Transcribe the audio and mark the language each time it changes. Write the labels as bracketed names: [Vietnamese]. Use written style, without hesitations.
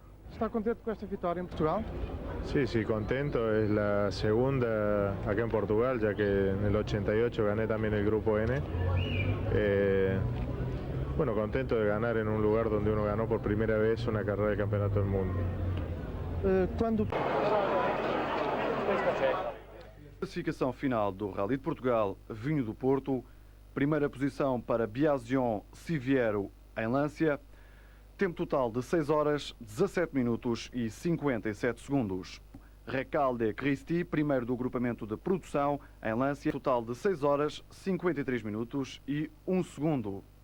[Portuguese] Está contente com esta vitória em Portugal? [Spanish] Sí, sí, contento. Es la segunda acá en Portugal, ya que en el 88 gané también el Grupo N. Bueno, contento de ganar en un lugar donde uno ganó por primera vez una carrera de campeonato del mundo. [Portuguese] Classificação final do Rally de Portugal, Vinho do Porto. Primeira posição para Biasion Siviero em Lancia. Tempo total de 6 horas, 17 minutos e 57 segundos. Recalde Cristi, primeiro do agrupamento de produção em Lancia, total de 6 horas, 53 minutos e 1 segundo.